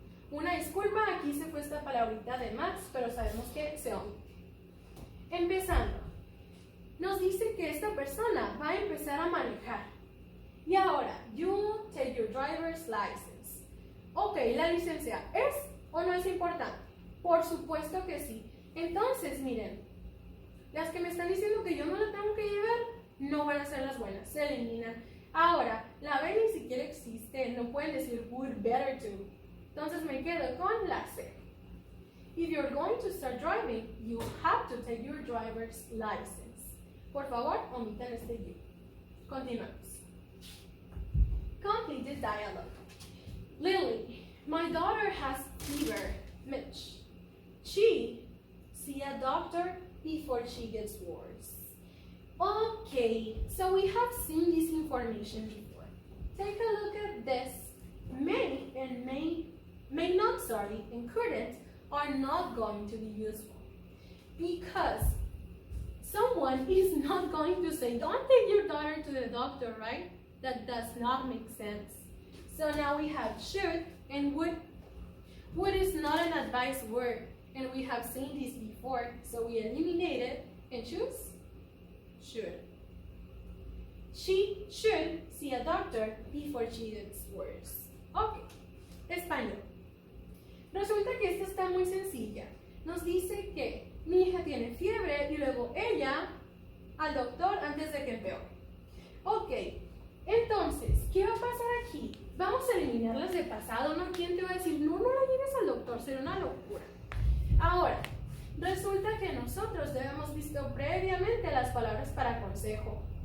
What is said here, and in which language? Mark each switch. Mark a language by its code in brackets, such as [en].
[es] Una disculpa, aquí se fue esta palabrita de más, pero sabemos que se omite. Empezando. Nos dice que esta persona va a empezar a manejar. Y ahora, [en] you take your driver's license. [es] Ok, la licencia, ¿es o no es importante? Por supuesto que sí. Entonces, miren, las que me están diciendo que yo no la tengo que llevar, no van a ser las buenas, se eliminan. Ahora, la B ni siquiera existe, no pueden decir [en] would better to. [es] Entonces me quedo con la C. [en] If you're going to start driving, you have to take your driver's license. [es] Por favor, omitan este you. Continuamos. [en] Complete the dialogue. Lily, my daughter has fever. Mitch, she see a doctor before she gets worse. Okay, so we have seen this information before. Take a look at this. May and may not, and couldn't are not going to be useful. Because someone is not going to say, don't take your daughter to the doctor, right? That does not make sense. So now we have should and would. Would is not an advice word, and we have seen this before, so we eliminate it and choose should. She should see a doctor before she gets worse. [es] Ok, español. Resulta que esta está muy sencilla. Nos dice que mi hija tiene fiebre y luego ella al doctor antes de que empeore. Ok, entonces, ¿qué va a pasar aquí? Vamos a eliminarlas de pasado, ¿no? ¿Quién te va a decir, no la lleves al doctor? Sería una locura. Ahora, resulta que nosotros debemos visto previamente las palabras para consejo.